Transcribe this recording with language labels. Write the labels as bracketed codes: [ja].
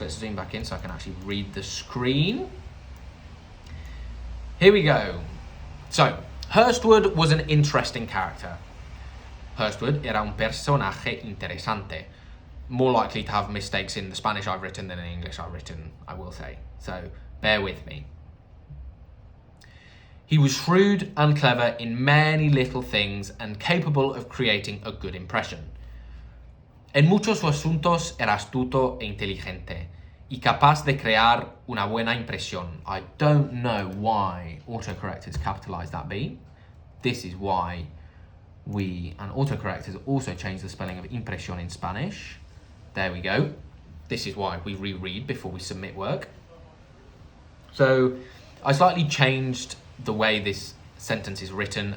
[en] Let's zoom back in so I can actually read the screen. Here we go. So, Hurstwood was an interesting character. [es] Hurstwood era un personaje interesante. [en] More likely to have mistakes in the Spanish I've written than in English I've written, I will say. So, bear with me. He was shrewd and clever in many little things and capable of creating a good impression. [es] En muchos asuntos era astuto e inteligente y capaz de crear una buena impresión. [en] I don't know why autocorrect has capitalized that B. This is why and autocorrect has also changed the spelling of impresión in Spanish. There we go. This is why we reread before we submit work. So I slightly changed the way this sentence is written.